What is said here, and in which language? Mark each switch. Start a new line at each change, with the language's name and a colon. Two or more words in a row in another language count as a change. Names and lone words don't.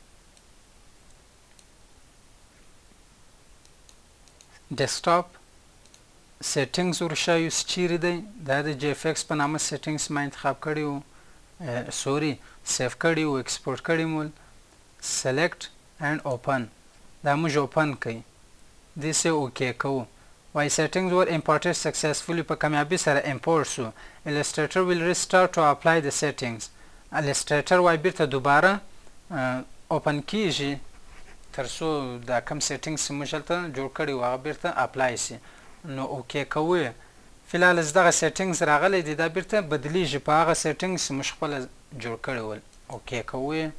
English: desktop settings
Pashto: ورښایو چې چیرې دی دا د GFX په نامه سیټینګز ما انتخاب کړی و سوري سیف کړی و ایکسپورټ کړی مول
English: select and open
Pashto: دا موږ اوپن کوي دې څه اوکې کوو وای
English: settings were imported successfully
Pashto: په کامیابی سره import سو
English: illustrator will restart to apply the settings
Pashto: illustrator وای بیرته دوباره اوپن کیږي تر څو دا کم settings موږ هلته جوړ کړي و هغه بیرته اپلای سي نو اوکې کوو فیلحال دغه settings راغلی دی دا بیرته بدلیږي په هغه settings موږ خپله جوړ کړي ول اوکې کوو